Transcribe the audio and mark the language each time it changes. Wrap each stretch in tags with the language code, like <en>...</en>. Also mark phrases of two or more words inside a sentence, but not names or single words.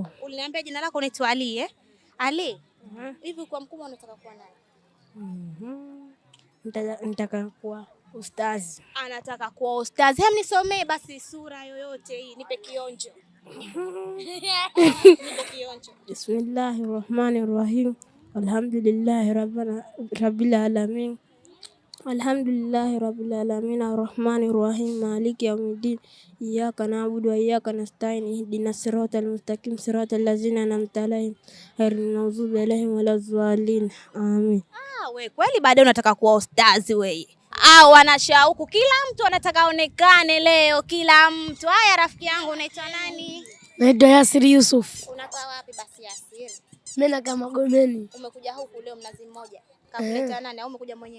<sw>Uliniambia jina lako unaitwa Ali Ali? Hivi kwa mkubwa unataka kuwa nani? Nitaka kuwa ustazi. Anataka kuwa ustazi. Nisomee basi sura yoyote hii, nipe kionjo. Nipe kionjo.</sw> <ar>بسم الله الرحمن الرحيم. الحمد لله رب العالمين. الحمد لله رب العالمين الرحمن الرحيم مالك يوم الدين إياك نعبد وإياك نستعين اهدنا الصراط المستقيم صراط الذين أنعمت عليهم غير المغضوب عليهم ولا الضالين آمين.</ar> <sw>We kweli baadaye unataka kuwa ustazi wewe? Wana shauku, kila mtu anataka aonekane leo, kila mtu. Haya, rafiki yangu unaitwa nani? Naitwa Yasiri Yusuf. Unakaa wapi basi Yasiri? Mimi nakaa Magomeni. Umekuja huku leo Mnazi Mmoja. Kakuleta nani au umekuja mwenyewe?</sw>